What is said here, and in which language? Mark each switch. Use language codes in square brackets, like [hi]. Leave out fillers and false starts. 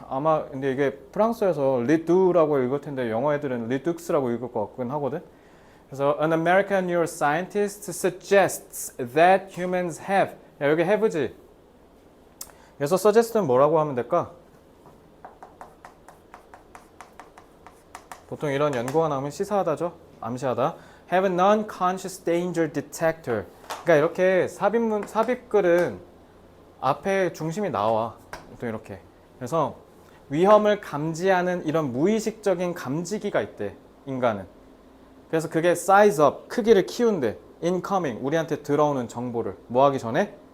[ko] 아마 근데 이게 프랑스에서 리두라고 읽을 텐데 영어 애들은 리둑스라고 읽을 것 같긴 하거든. 그래서 [en] an American neuroscientist suggests that humans have. [ko] 야, 여기 [en] have지. [ko] 그래서 suggest는 뭐라고 하면 될까? 보통 이런 연구가 나오면 시사하다죠. 암시하다. [en] have a non-conscious danger detector. [ko] 그러니까 이렇게 삽입글은 앞에 중심이 나와. 보통 이렇게. 그래서 위험을 감지하는 이런 무의식적인 감지기가 있대. 인간은. 그래서 그게 size up, 크기를 키운대. incoming, 우리한테 들어오는 정보를 뭐 하기 전에?